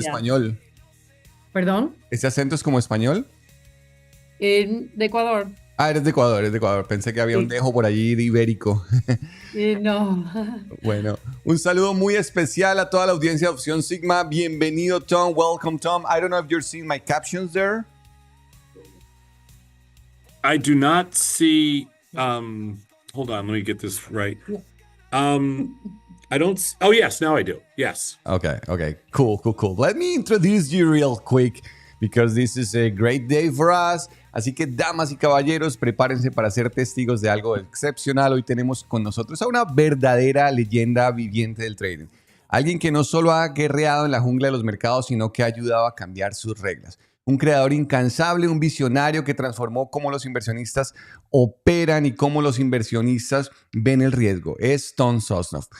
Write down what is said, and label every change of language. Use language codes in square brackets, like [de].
[es] Gracias. español. ¿Perdón? ¿Ese acento es como español? De Ecuador. Ah, eres de Ecuador. Pensé que había Sí. un dejo por allí de ibérico. No. Bueno, un saludo muy especial a toda la audiencia de Opción Sigma. Bienvenido, Tom. [en] Welcome, Tom. I don't know if you're seeing my captions there. I do not see hold on, let me get this right. I don't oh yes, now I do. Yes. Okay. Cool. Let me introduce you real quick because this is a great day for us. [es] Así que, damas y caballeros, prepárense para ser testigos de algo excepcional. Hoy tenemos con nosotros a una verdadera leyenda viviente del trading. Alguien que no solo ha guerreado en la jungla de los mercados, sino que ha ayudado a cambiar sus reglas. Un creador incansable, un visionario que transformó cómo los inversionistas operan y cómo los inversionistas ven el riesgo. Es Tom Sosnoff.